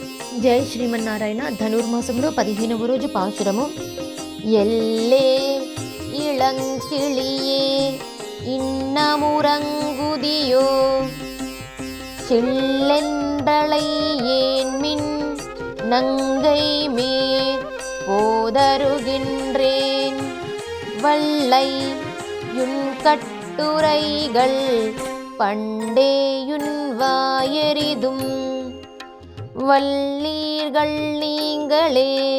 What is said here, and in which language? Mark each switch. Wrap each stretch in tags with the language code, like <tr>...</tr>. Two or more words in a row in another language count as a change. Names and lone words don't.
<te>జై శ్రీమన్నారాయణ. ధనుర్మాసంలో 15వ రోజు పాశురము.</te> <ta>எல்லே இளங்கிளியே இன்னமுறங்குதியோ சில்லென்றளை ஏன்மின் நங்கை மேற் போதருகின்றேன் வல்லை யுன் கட்டுரைகள் பண்டேயுன் வாயெறிதும் வல்லீர்கள் நீங்களே</ta>